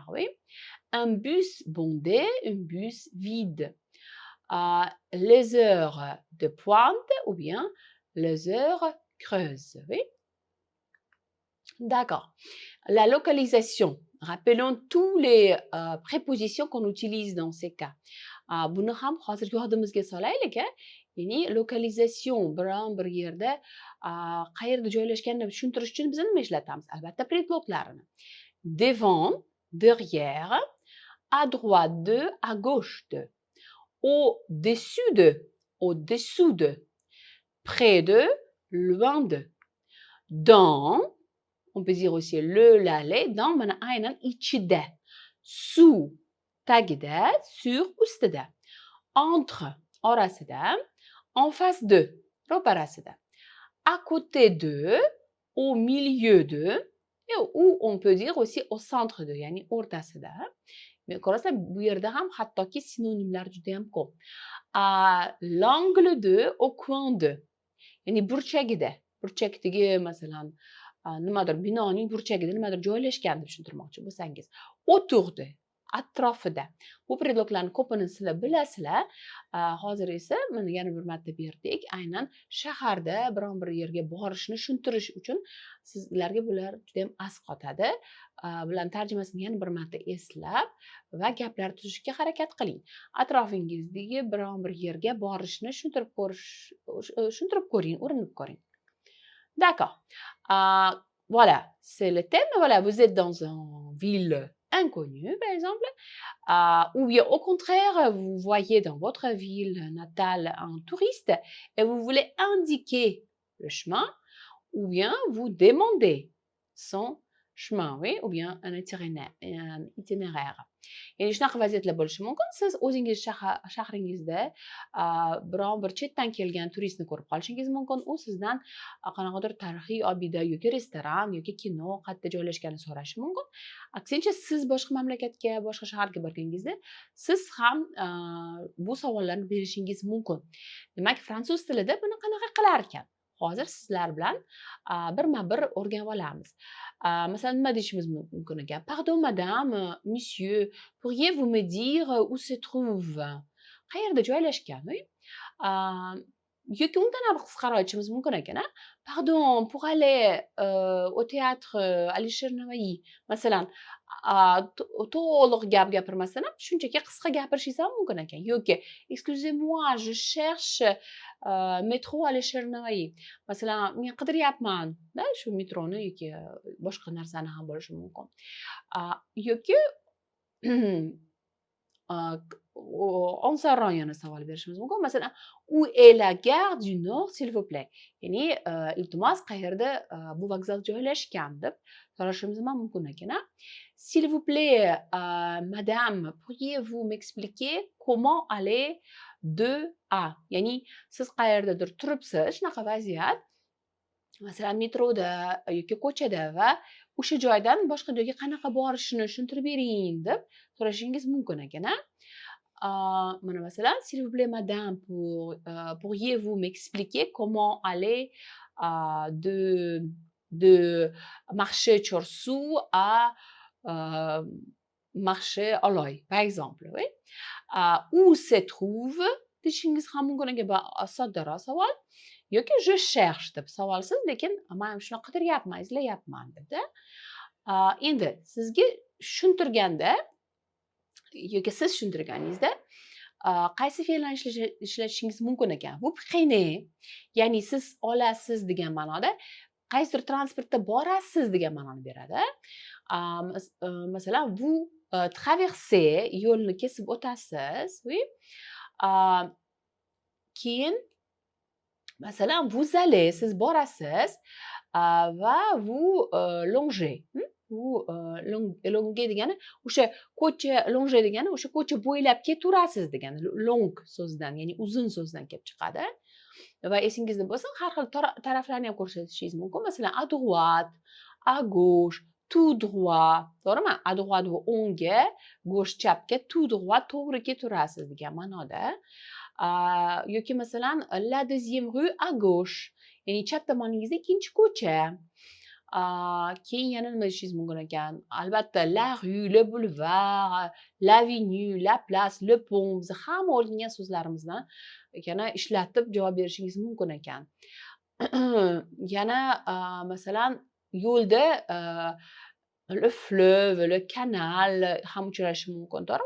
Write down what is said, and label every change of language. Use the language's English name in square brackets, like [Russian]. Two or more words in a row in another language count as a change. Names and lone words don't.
[French] Oui. Un bus bondé, un bus vide. Les heures de pointe ou bien les heures creuses. Oui. D'accord. La localisation. Rappelons tous les prépositions qu'on utilise dans ces cas. [Uzbek] Buni ham hozir yodimizga solaylik. Ya'ni localisation biron bir yerda qayerda joylashganini tushuntirish uchun biz nima ishlatamiz? Albatta predloglarni. [French] Devant, derrière, à droite de, à gauche de. Au-dessus de, au-dessous de, près de, loin de, dans, on peut dire aussi le, la, les, dans, [Uzbek] mana aynan ichida, sous, tagida, [French] sur, ustida, entre, orasida, en face de, ro'parasida, à côté de, au milieu de, ou on peut dire aussi au centre de, [Uzbek] ya'ni o'rtasida. Men qarasa bu yerda ham hattoki sinonimlar juda ham ko'p. [French] L'angle de, au coin de. [Uzbek] Ya'ni burchagida, burchakdagi masalan nimadir binoning burchagida nimadir joylashgan deb tushuntirmoqchi bo'lsangiz. [French] Autour de, [Uzbek] atrofida. Bu predloglarning ko'pini sizlar bilasizlar. Hozir esa mana yana bir marta berdik. Aynan shaharda biron bir yerga borishni tushuntirish uchun sizlarga bular juda ham as qotadi. Bularning tarjimasini yana bir marta eslab va gaplar tuzishga harakat qiling. Atrofingizdagi biron bir yerga borishni tushuntirib ko'ring, o'rganib ko'ring. [French] D'accord. Voilà, c'est le thème. Voilà, vous êtes dans une ville inconnue, par exemple, ou bien au contraire, vous voyez dans votre ville natale un touriste et vous voulez indiquer le chemin, ou bien vous demandez son chemin, oui, ou bien un itinéraire. [Uzbek] Yani shunaqa vaziyatlar bo'lishi mumkin. Siz o'zingiz shahringizda biron bir chetdan kelgan turistni ko'rib qolishingiz mumkin. U sizdan qanaqadir tarixiy obida yoki restoran yoki kino qayerda joylashganini so'rashi mumkin. Aksincha siz boshqa mamlakatga, boshqa shaharga borganingizda siz ham bu savollarni berishingiz mumkin. Demak, fransuz tilida buni qanaqa qilar ekan? Hozir sizlar bilan birma-bir o'rganib olamiz. Masalan, nima deyishimiz mumkin ekan? [French] Pardon madame, monsieur, pourriez-vous me dire où se trouve? [Uzbek] qayerda joylashgan? Yoki undan ham qisqaroq aytishimiz mumkin ekan. [French] Pardon, pour aller au théâtre Alisher Navoiy. [Uzbek] Masalan, to'liq gap gapirmasdan ham shunchaki qisqa gapirishingiz ham mumkin ekan. [French] Yoki excusez-moi, je cherche métro Alisher Navoiy. [Uzbek] Masalan, men qidiryapman, shu metroni yoki boshqa narsani ham bo'lishi mumkin. Yoki onsarron yana savol berishimiz mumkin. Masalan, [French] où est la gare du Nord, s'il vous plaît? [Uzbek] Ya'ni, iltimos qayerda bu vokzal joylashgan deb so'rashimiz ham mumkin ekan. [French] S'il vous plaît, madame, pourriez-vous m'expliquer comment aller de A? [Uzbek] Ya'ni, siz qayerdadir turibsiz, shunaqa vaziyat. Masalan, metroda yoki ko'chada va o'sha joydan boshqa joyga qanaqa borishini tushuntirib bering deb so'rashingiz mumkin ekan. Mana masalan, [French] s'il vous plaît, madame, pourriez-vous m'expliquer comment aller de marché Chorsu à marché Oloy, par exemple. Oui? Où se trouve [Uzbek] deyishingiz ham mumkin ekan. Soddaroq savol. Yoki [French] je cherche [Uzbek] deb savolsiz, lekin men shuni qidiryapman, izlayapman debda. Endi sizga tushuntirganda yoki siz tushuntirganingizda qaysi fe'lni ishlatishingiz mumkin ekan? [French] Vous prenez, [Uzbek] ya'ni siz olasiz degan ma'noda, qaysidir transportda borasiz degan ma'noni beradi. Masalan, [French] vous traversez, [Uzbek] yo'lni kesib o'tasiz. Oui? Keyin masalan, [French] vous allez, [Uzbek] siz borasiz va [French] vous longez. [Uzbek] Bu longe degani o'sha ko'cha, longe degani o'sha ko'cha bo'ylab ketaverasiz degani. Long so'zidan, ya'ni uzun so'zdan kelib chiqadi. Va esingizda bo'lsin, har xil taraflarni ham ko'rsatishingiz mumkin. Masalan, [French] à droite, à gauche, tout droit. [Uzbek] To'g'rimi? [French] À droite [Uzbek] bu o'ngga, gauche chapga, [French] tout droit [Uzbek] to'g'ri ketaverasiz degan ma'noda. Yoki masalan, [French] la deuxième rue à gauche. [Uzbek] Ya'ni chap tomoningizda ikkinchi ko'cha. Keyin yana nima deyishingiz mumkin ekan? Albatta, [French] la rue, le boulevard, l'avenue, la place, le pont. [Uzbek] Biz hamma o'rgangan so'zlarimizdan yana ishlatib javob berishingiz mumkin ekan. Yana masalan, yo'lda [French] le fleuve, le canal [Uzbek] ham uchrashi mumkin. To'g'rimi?